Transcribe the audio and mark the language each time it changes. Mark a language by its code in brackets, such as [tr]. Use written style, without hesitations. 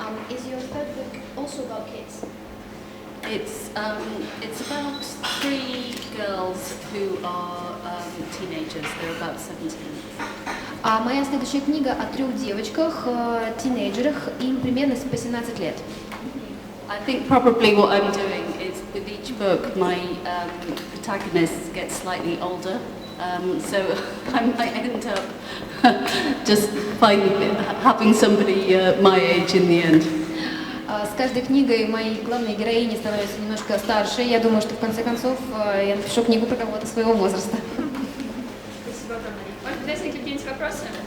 [en] Is your third book also about kids? It's about three girls who are teenagers. They're about 17. [ru] А моя следующая книга о 3 девочках, тинейджерах, им примерно по 17 лет. [en] I think probably what I'm doing is with each book, my protagonist gets slightly older. So I might end up just having somebody my age in the end. [ru] С каждой книгой мои главные героини становятся немножко старше. Я думаю, что в конце концов я напишу книгу про кого-то своего возраста. Спасибо огромное. Может быть, есть какие-нибудь вопросы?